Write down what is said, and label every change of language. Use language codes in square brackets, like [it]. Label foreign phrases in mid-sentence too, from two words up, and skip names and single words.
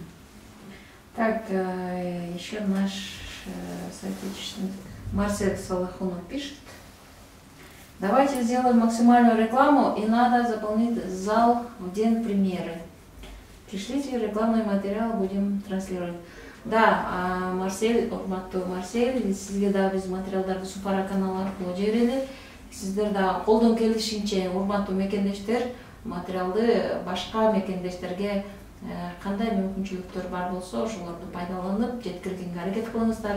[ru] Так, еще наш соотечественник Марсель Салахунов пишет. Давайте сделаем максимальную рекламу, и надо заполнить зал в день премьеры. Пришлите рекламный материал, будем транслировать. [ky] Да, Марсель, урматтуу Марсель, сизге да биз материалдарды Супара каналы аркылуу жиберели. Сиздер да колдон келишинче, урматтуу мекендештер, материалды башка мекендештерге кандай мүмкүнчүлүктөр бар болсо ошолорду пайдаланып жеткиргенге аракет кылыңыздар.